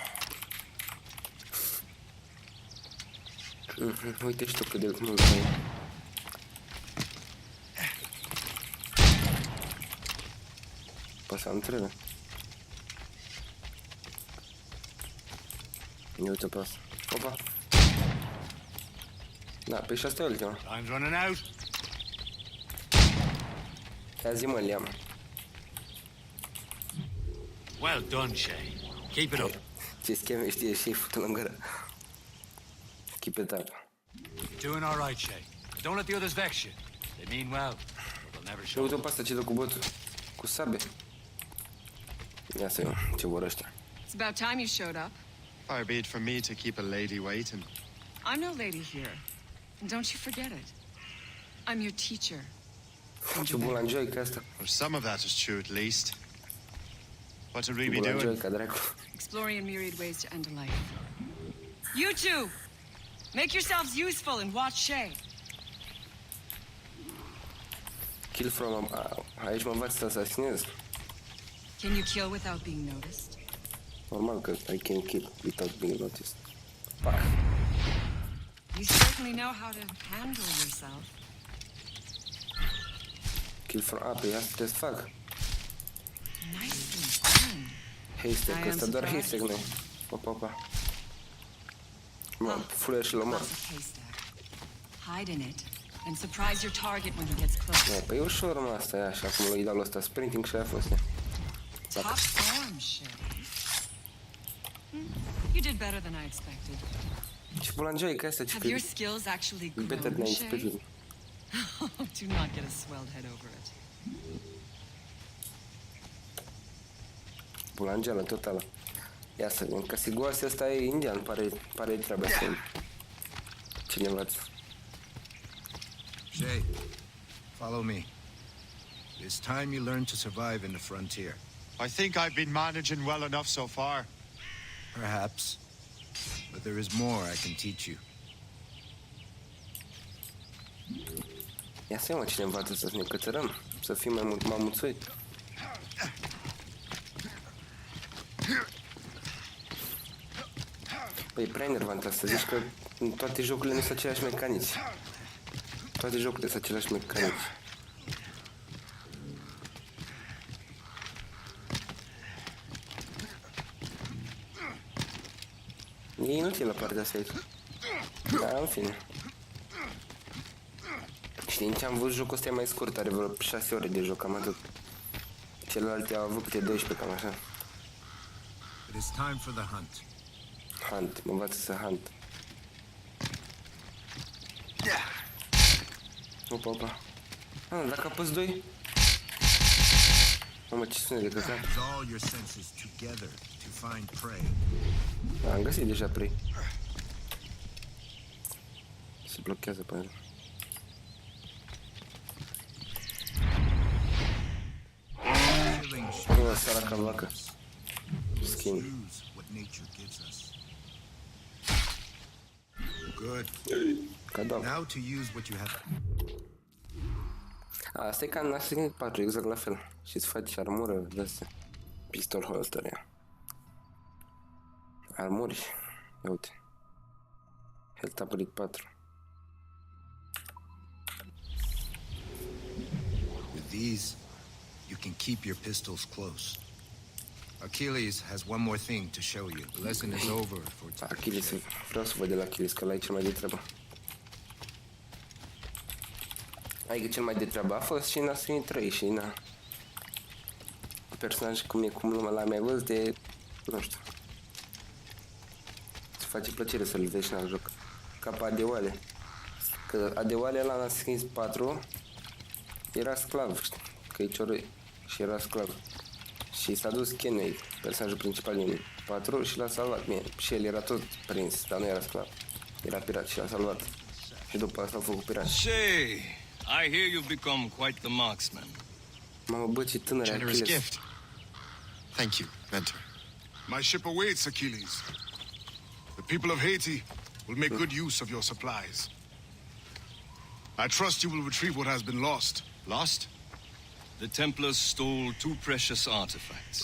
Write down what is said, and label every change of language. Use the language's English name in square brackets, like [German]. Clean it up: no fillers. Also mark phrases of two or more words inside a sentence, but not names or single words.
[Romanian] Uite și tu cât de mult e. Păsa, nu trebuie. Ia uite pe asta. Opa. Da, pe și asta e ultima. [English] Time's running out. [Romanian] Ia zi, mă, Liam. [English] Well done, Shay. Keep it up. [Romanian] Ce scheme știe și futul în gură. [English] Keep it up. You're doing all right, Shay. Don't let the others vex you. They mean well, but they'll never [Romanian] Ia [English] show. [Romanian] uite-o pe asta ce dă cu botul. Cu sabe. Ia să iau ce vor ăștia. [English] It's about time you showed up. Far be it from me to keep a lady waiting. I'm no lady here. And don't you forget it. I'm your teacher. [Romanian] Ce bulanjoică asta. [English] Well, some of that is true at least. What would we be doing? [Romanian] Bulanjoica, dracu. [English] Exploring a myriad ways to end a life. You two! Make yourselves useful and watch Shay. Kill from... [Romanian] Aici mă învață să asasinez. [English] Can you kill without being noticed? [Romanian] Normal că [English] I can kill without being noticed. [Romanian] Pac. [English] You certainly know how to handle yourself. Kill from... [Romanian] pe asta trebuie să fac. [English] Nicely done. Haystack, [Romanian] că ăsta doar haystack, nu. Opa, opa. Mă, fluier și lomor. [English] Hide in it and surprise your target when he gets close. [Romanian] Păi e ușor, mă, asta e așa, cum îi dau ăsta, sprinting și aia a fost. [English] Top form, Shay. You did better than I expected. [Romanian] Ce bulanjoică asta, ce [English] Have your skills actually grown, better than I Shay? expected. Do not get a swelled head over it. [Romanian] Bulangeală totală. Ia să vedem, că Siguase ăsta e indian, pare treaba asta. Cine învață? [English] Shay, follow me. It's time you learn to survive in the frontier. I think I've been managing well enough so far. Perhaps. But there is more I can teach you. [Romanian] Ia să mă, cine învață să ne cățărăm, să fim mai mult mamuțuit. Păi e prea enervant asta, zici că în toate jocurile nu sunt aceleași mecanici. Toate jocurile sunt aceleași mecanici. E inutilă partea asta aici. Da, în fine. Și din ce am văzut, jocul ăsta e mai scurt, are vreo 6 ore de joc, cam atât. Celelalte au avut câte 12, cam așa. [English] It is time for the hunt. Hunt, [Romanian] mă învață să hunt. Opa, opa. Dacă apăs 2... Mamă, ce sunet de căcat. [English] Use all your senses together to find prey. [Romanian] Am găsit deja prey. Se blochează pe el. O, săraca vacă. [English] Skin. Use what nature gives us. Good. [Romanian] Cadavru. [English] Now to use what you have. [Romanian] Asta e ca în Assassin's 4, exact la fel. Și îți faci armură de-astea. [English] Pistol holster, [Romanian] ia. Armuri. Ia uite. [English] Health upgrade 4. With these, you can keep your pistols close. Achilles has one more thing to show you. The lesson is over for today. [Romanian] Achilles, vreau să văd de la Achilles, că ăla e cel mai de treabă. Adică cel mai de treabă a fost și în Assassin's 3 și na. Personaj cum e, cum nu l-am mai văzut de... nu știu. Îți face plăcere să-l vezi la joc. Ca pe Adeoale. Că Adeoale ăla în Assassin's 4 era sclav, știi? Că e cioroi și era sclav. Și s-a dus Kenway, personajul principal din 4 și l-a salvat. Bine, și el era tot prins, dar nu era sclav. Era pirat și l-a salvat. Și după asta a făcut pirat. [English] Shay, I hear you've become quite the marksman. [Romanian] Mamă, bă, ce tânăr e [English] Generous Achilles. gift. Thank you, mentor. My ship awaits, Achilles. The people of Haiti will make good use of your supplies. I trust you will retrieve what has been lost. Lost? The Templars stole 2 precious artifacts.